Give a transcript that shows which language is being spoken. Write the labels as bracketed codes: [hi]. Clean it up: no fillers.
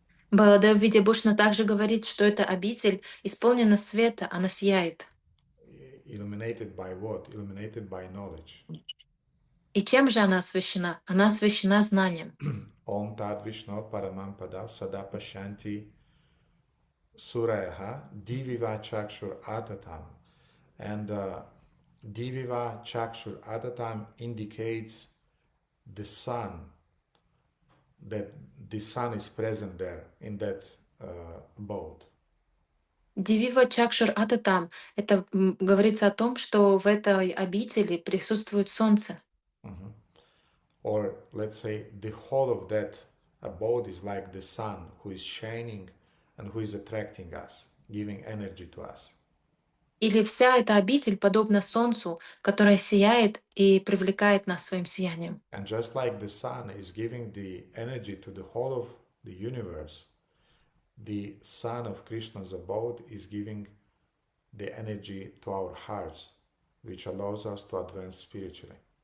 [ru] Баладев Видьябушина также говорит, что эта обитель исполнена света, она сияет. [en] Illuminated by what? Illuminated by knowledge. [ru] И чем же она освящена? Она освящена знанием. [sa] Om Tad Vishnu Paramampada Sada Pashanti Surayaha Diviva Chakshur Atatam. [en] And [sa] Diviva Chakshur Atatam [en] indicates the sun, that the sun is present there in that abode. [sa] Дивива Чакшур Ататам. [ru] Это говорится о том, что в этой обители присутствует солнце. [en] Or let's say the whole of that abode is like the sun who is shining and who is attracting us, giving energy to us. [ru] Или вся эта обитель подобна солнцу, которое сияет и привлекает нас своим сиянием. [en] And just like the sun is giving the energy to the whole of the universe, the sun of Krishna's abode is giving the energy to our hearts, which allows us to advance spiritually.